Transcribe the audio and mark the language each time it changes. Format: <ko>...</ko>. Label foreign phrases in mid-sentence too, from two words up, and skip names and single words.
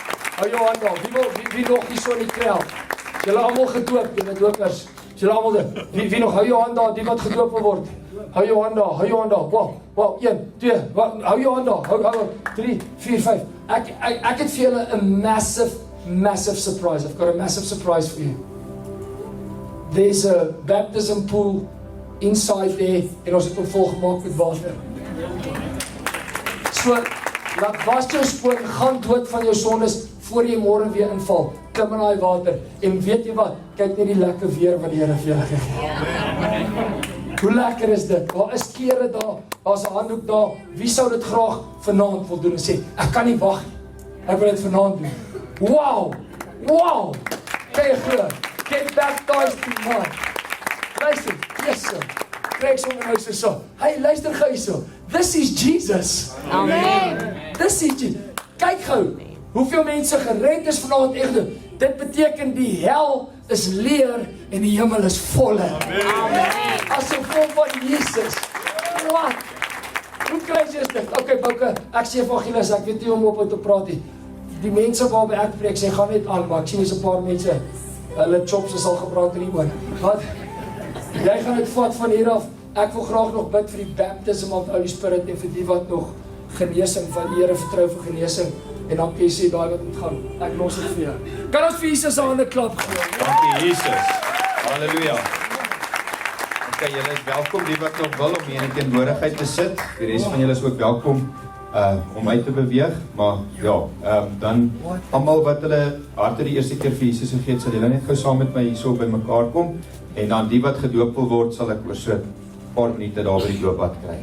<af>Hou jou hand daar, wie nog hier so in die krel? Julle almal gedoop, julle dopers. Julle almal, wie nog, hou jou hand daar, die wat gedoop wil word. Hou jou hand daar, wow, 1, 2, hou jou hand daar, hou, 3, 4, 5. Ek het vir julle 'n massive surprise.</af> <en>I've got a massive surprise for you. There's a baptism pool inside there,</en> <af>en ons het hom volgemaak met water. So, laat was jou skoon, gaan dood van jou sondes, voor jy môre weer inval, klim in die water, en weet jy wat, kyk net die lekker weer wat die Here vir julle gegee. Hoe lekker is dit? Daar is klere daar, daar's 'n handdoek daar, wie sou dit graag vanaand wil doen en sê, ek kan nie wag nie, ek wil dit vanaand doen. Wow, kan jy glo,</af> <en>get baptized tonight.</en> <af>Luister, yes sir, krijg sommer nou so, hey luister gou hierso,</af> <en>this is Jesus. Amen. This is Jesus.</en> <af>Kyk gou, hoeveel mense gered is vanaand echt. Dit beteken die hel is leer en die hemel is volle. Amen. As gevolg van Jesus. Wat? Hoe crazy is dit? Okay, Bouke, ek sê evangelis, ek weet nie om op te praat nie. Die mense waarby ek preek, sê gaan net aan, maar ek sien is 'n paar mense, hulle chops is al gebrand in die oor. Wat? Jy gaan dit vat van hier af. Ek wil graag nog bid vir die</af> <en>baptism of the Holy Spirit</en> <af>en vir die wat nog genesing van die Here vertrou vir genesing. En dan kan jy sê daai wat moet gaan. Ek los dit vir jou. Kan ons vir Jesus 'n hande klap gee? Dankie Jesus. Halleluja. Okay, julle is welkom, die wat nog wil om hier in die teenwoordigheid te sit. Die res van julle is ook welkom om uit te beweeg, maar ja, dan almal wat hulle harte die eerste keer vir Jesus gegee het, sal julle net gou saam met my hierso by mekaar kom, en dan die wat gedoop wil word, sal ek oor so 'n paar minute daar by die doopbad kry.</af>